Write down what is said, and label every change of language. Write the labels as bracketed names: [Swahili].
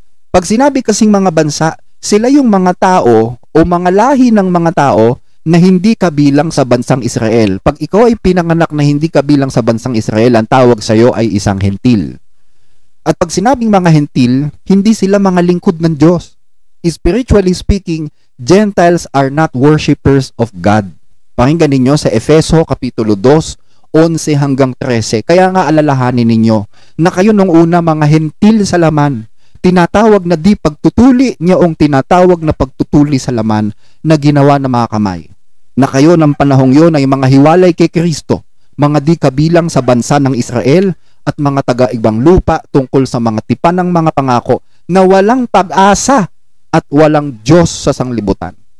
[Filipino] Pag sinabi kasing mga bansa, sila yung mga tao o mga lahi ng mga tao na hindi kabilang sa bansang Israel. Pag ikaw ay pinanganak na hindi kabilang sa bansang Israel, ang tawag sa iyo ay isang hentil. At pag sinabing mga hentil, hindi sila mga lingkod ng Diyos. [English] Spiritually speaking, Gentiles are not worshipers of God. [Filipino] Pakinggan ninyo sa Efeso Kapitulo 2, 11 hanggang 13. Kaya nga alalahanin ninyo na kayo nung una mga hentil sa laman, tinatawag na di pagtutuli niyaong tinatawag na pagtutuli sa laman na ginawa ng mga kamay. Na kayo ng panahong yon ay mga hiwalay kay Kristo, mga di kabilang sa bansa ng Israel, at mga taga-ibang lupa tungkol sa mga tipan ng mga pangako na walang pag-asa at walang Diyos sa sanglibutan.